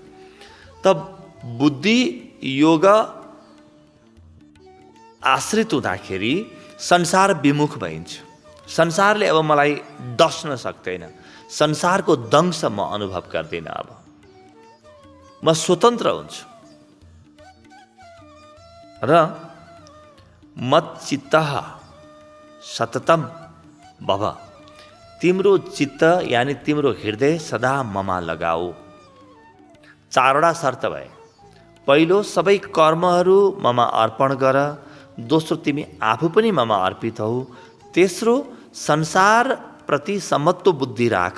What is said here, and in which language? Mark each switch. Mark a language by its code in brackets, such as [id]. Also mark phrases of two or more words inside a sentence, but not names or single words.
[ne] त बुद्धि योग आश्रित हुँदाखेरि संसार विमुख भइन्छ। संसारले अब मलाई डस्न सक्दैन। संसारको दंश म अनुभव गर्दिनँ। अब म स्वतन्त्र हुन्छु। र [sa] मच्चित्तः सततम भव। [ne] तिम्रो चित्त यानि तिम्रो हृदय सदा ममा लगाऊ। चारवटा शर्त भए। पहिलो, सबै कर्महरू ममा अर्पण गर। दोस्रो, तिमी आफू पनि ममा अर्पित हौ। तेस्रो, संसार प्रति समत्व बुद्धि राख।